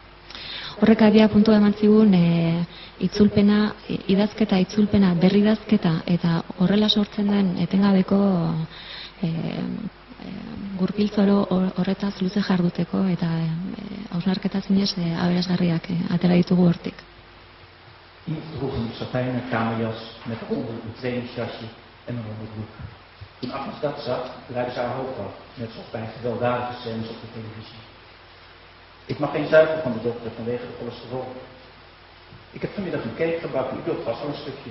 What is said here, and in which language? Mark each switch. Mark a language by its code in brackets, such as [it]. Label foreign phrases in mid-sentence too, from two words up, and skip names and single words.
[eu] Horrek abia puntua eman zigun itzulpena, idazketa, itzulpena, berridazketa eta horrela sortzen den etengabeko gurpiltzoro horretaz luze jarduteko eta hausnarketa zinez aberasgarriak atera ditugu hortik. [nl] Yves droeg een satijnen kamerjas met onder een trainingsjasje en een onderbroek. Toen Agnes dat zag, draaide ze haar hoofd af, net zoals bij gewelddadige scènes op de televisie. Ik mag geen zuivel van de dokter vanwege de cholesterol. Ik heb vanmiddag een cake gebakken, u wilt vast wel een stukje.